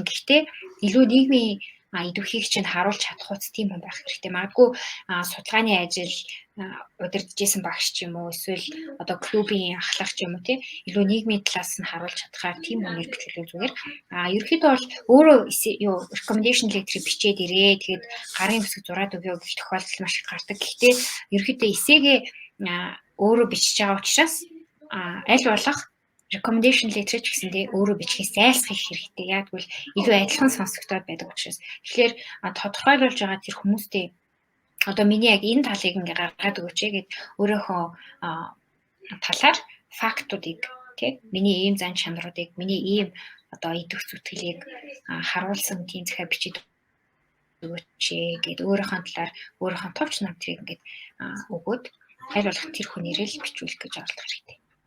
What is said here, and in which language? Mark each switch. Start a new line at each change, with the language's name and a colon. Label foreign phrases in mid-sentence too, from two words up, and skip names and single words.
Mongolian: Гэхдээ илүү нийгмийн идэвхийг чинь харуулж чадах үс тийм хүн байх хэрэгтэй. Магадгүй судалгааны ажил удирдахжсэн багш ч юм уу эсвэл одоо клубийн ахлах ч юм уу тий илүү нийгмийн талаас нь харуулж чадхаар тийм хүнийг бичлэх зүгээр. Ерөнхийдөө бол өөрөө
English: recommendation letter
Mongolian: бичээд ирээ. Тэгээд гарын хэсэг зураад өгөө гэх тохиолдол маш их гардаг. Гэхдээ ерөнхийдөө эсээгээ өөрөө бичиж байгаа учраас аль болох
English: recommendation letter
Mongolian: ч гэсэн тий өөрөө бичгээс зайлсхийх хэрэгтэй. Яг тэгвэл илүү адилхан сонсогдоод байдаг учраас. Тэгэхээр тодорхойлуулж байгаа тэр хүмүүстэй одоо миний яг энэ талыг ингээ гаргаад өгөөч гэд өөрийнхөө талаар фактуудыг тий миний ийм зан чанаруудыг миний ийм одоо идэх зүтгэлийг харуулсан тийм захиа бичиж өгөөч гэд өөрийнхөө талаар өөрийнхөө товч намтрыг ингээд өгөөд аль болох тэр хүнээрээ л бичүүлэх гэж оролдох хэрэгтэй.